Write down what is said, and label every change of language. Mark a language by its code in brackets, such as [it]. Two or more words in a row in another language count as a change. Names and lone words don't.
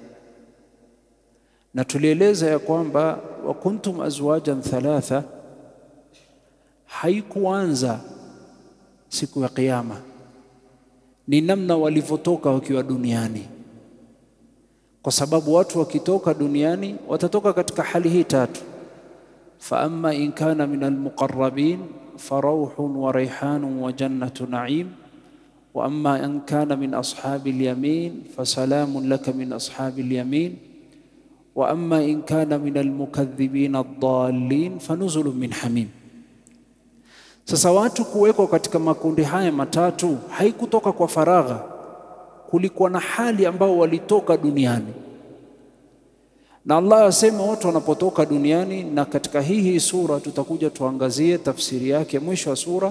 [sw] Na tulieleza ya kwamba [ar] وكنتم أزواجا ثلاثة [sw] haikuanza siku ya kiyama, ni namna walivyotoka wakiwa duniani. Kwa sababu watu wakitoka duniani watatoka katika hali hii tatu. [ar] فأما إن كان من المقربين فروح وريحان وجنة نعيم وأما إن كان من أصحاب اليمين فسلام لك من أصحاب اليمين وأما إن كان من المكذبين الضالين فنزل من حميم. [sw] Sasa watu kuwekwa katika makundi haya matatu haikutoka kwa faragha, kulikuwa na hali ambao walitoka duniani. Na Allah asema watu wanapotoka duniani, na katika hii sura tutakuja tuangazie tafsiri yake mwisho wa sura.